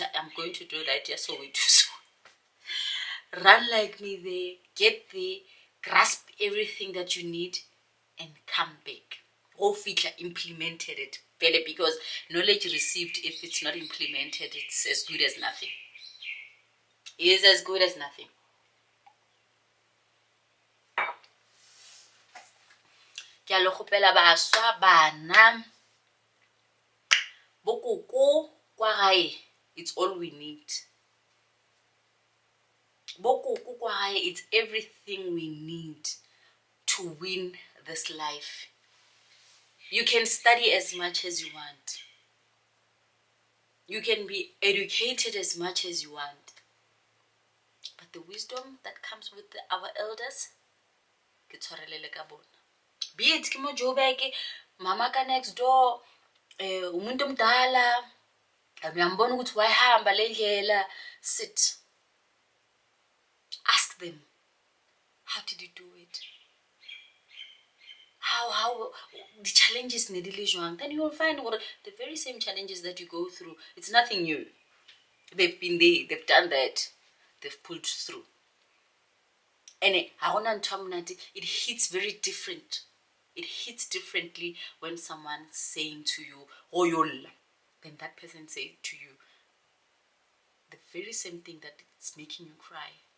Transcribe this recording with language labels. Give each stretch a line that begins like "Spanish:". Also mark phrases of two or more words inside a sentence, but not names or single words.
English: I'm going to do that just so we do so. Run like me there, get there, grasp everything that you need, and come back. Go feature implemented it better, because knowledge received, if it's not implemented, it's as good as nothing. It is as good as nothing.
Tswana: Ke a le gopela baswa bana bokoko kwa gae,
English: it's all we need.
Tswana: Bokoko kwa gae,
English: it's everything we need to win this life. You can study as much as you want. You can be educated as much as you want. But the wisdom that comes with our elders, be it kimo Joburg, mama ka next door,
Zulu: umuntu omdala, uyambona ukuthi wayihamba le ndlela,
English: sit. Ask them, how did you do it? How the challenges
Southern Sotho: ne di le jwang?
English: Then you will find what the very same challenges that you go through, it's nothing new. They've been there, they've done that, they've pulled through. And it hits very different. It hits differently when someone's saying to you, Oyola, then that person say to you the very same thing that is making you cry.